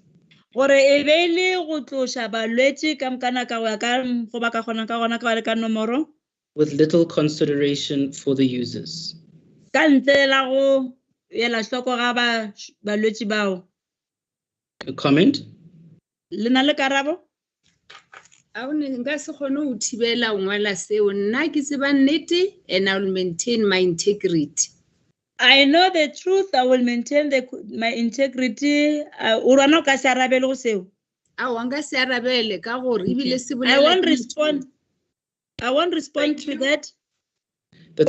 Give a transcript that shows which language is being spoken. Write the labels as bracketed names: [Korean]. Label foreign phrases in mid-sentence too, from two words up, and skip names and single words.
[English] with little consideration for the users. A comment? [Southern Sotho] Nka se kgone ho thibela ho ngwala seo. Nna ke tseba nnete [English] and I will maintain my integrity. I know the truth. I will maintain my integrity. I won't respond. I won't respond to that. That's